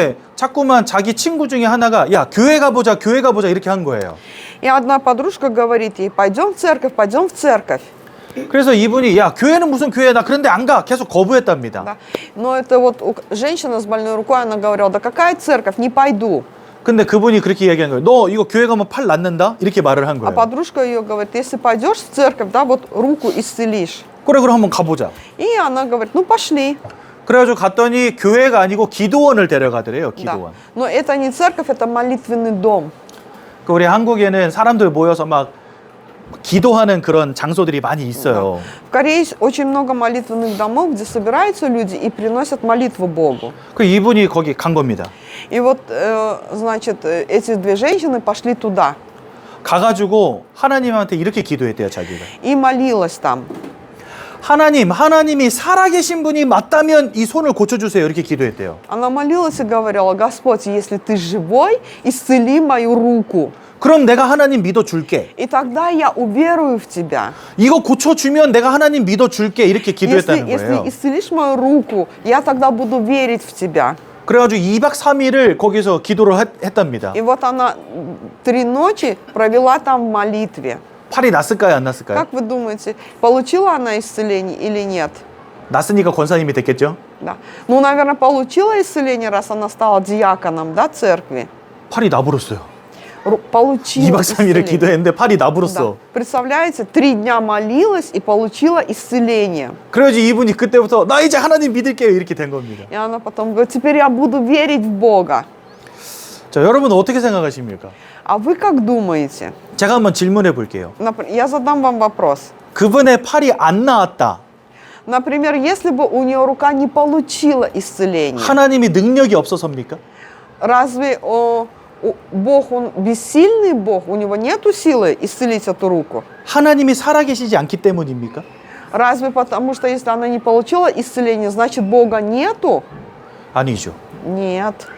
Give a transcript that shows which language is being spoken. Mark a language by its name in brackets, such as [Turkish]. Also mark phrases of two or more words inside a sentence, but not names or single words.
[Korean] 그런데 자꾸만 자기 친구 중에 하나가 야 교회 가보자 이렇게 한 거예요. [Russian] И одна подружка говорит ей, пойдем в церковь, пойдем в церковь. [Korean] 그래서 이분이 야 교회는 무슨 교회야 나 그런데 안 가 계속 거부했답니다. [Russian] Да. Но это вот женщина с больной рукой, она говорила, да какая церковь, не пойду. [Korean] 근데 그분이 그렇게 이야기한 거예요. 너 이거 교회 가면 팔 낫는다? 이렇게 말을 한 [Russian] А [Korean] 거예요. [Russian] подружка ее говорит, если пойдешь в церковь, да, вот руку исцелишь. [Korean] 그래 그럼 한번 가보자. [Russian] И она говорит, ну пошли. [Korean] 그래가지고 갔더니 교회가 아니고 기도원을 데려가더래요. [Russian] Да. [Korean] 기도원. [Russian] Но это не церковь, это молитвенный дом. [Korean] 그 우리 한국에는 사람들 모여서 막 기도하는 그런 장소들이 많이 있어요. [Russian] В Корее есть очень много молитвенных домов, где собираются люди и приносят молитву Богу. [Korean] 그 이분이 거기 간 겁니다. [Russian] И вот, значит, эти две женщины пошли туда [Korean] 가가지고 하나님한테 이렇게 기도했대요, 자기가. [Russian] и молилась там. [Korean] 하나님이 살아계신 분이 맞다면 이 손을 고쳐주세요. 이렇게 기도했대요. [Russian] Она молилась и говорила, Господь, если ты живой, исцели мою руку. [Korean] 그럼 내가 하나님 믿어줄게. [Russian] И тогда я уверую в тебя. [Korean] 이거 고쳐주면 내가 하나님 믿어줄게. 이렇게 기도했다는 [Russian] Если [Korean] 거예요. [Russian] исцелишь мою руку, я тогда буду верить в тебя. [Korean] 그래가지고 2박 3일을 거기서 기도를 했답니다. [Russian] И вот она 3 ночи провела там в молитве. [Korean] 팔이 났을까요? 안 났을까요? [Russian] Как вы думаете, получила она исцеление или нет? [Korean] 났으니까 권사님이 됐겠죠? [Russian] Да. Ну, наверное, получила исцеление, раз она стала диаконом, да, церкви. [Korean] 팔이 나불었어요. [Russian] Получила [Korean] 2박 3일을 [Russian] исцеление. [Korean] 기도했는데 팔이 [Russian] Да. [Korean] 나불었어. [Russian] Представляете, 3 дня молилась и получила исцеление. [Korean] 그래가지고 이분이 그때부터 나 이제 하나님 믿을게요. 이렇게 된 겁니다. [Russian] И она потом говорит, теперь я буду верить в Бога. [Korean] 자, 여러분 어떻게 생각하십니까? [Russian] А вы как думаете? [Korean] 제가 한번 질문해 볼게요. [Russian] Я задам вам вопрос. [Korean] 그분의 팔이 안 나았다. [Russian] Например, если бы у нее рука не получила исцеление, [Korean] 하나님이 능력이 없어서입니까? [Russian] разве Бог, он бессильный Бог, у него нету силы исцелить эту руку? [Korean] 하나님이 살아계시지 않기 때문입니까? [Russian] Разве потому, что если она не получила исцеление, значит Бога нету? [Korean] 아니죠. [Russian] Нет.